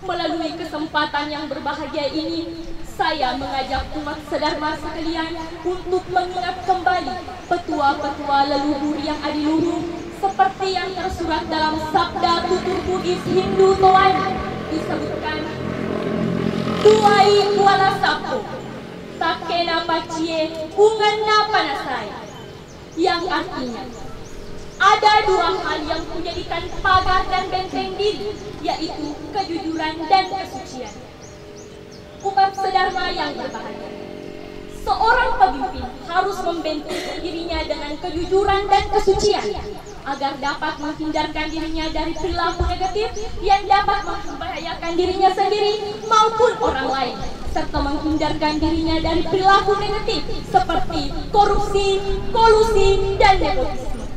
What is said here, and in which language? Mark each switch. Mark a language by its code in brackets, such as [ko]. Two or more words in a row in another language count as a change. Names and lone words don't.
[id] Melalui kesempatan yang berbahagia ini, saya mengajak umat sedharma sekalian untuk mengingat kembali petua-petua leluhur yang adiluhur seperti yang tersurat dalam Sabda Tutur Bugis Hindu Towani. [bug] Disebutkan, Duai kuala sapo, takena pacie unganna panasai, [id] yang artinya ada dua hal yang menjadikan pagar dan benteng diri, yaitu kejujuran dan kesucian. Umat sedharma yang berbahagia, seorang pemimpin harus membentuk dirinya dengan kejujuran dan kesucian agar dapat menghindarkan dirinya dari perilaku negatif yang dapat membahayakan dirinya sendiri maupun orang lain, serta menghindarkan dirinya dari perilaku negatif seperti korupsi, kolusi, dan nepotisme.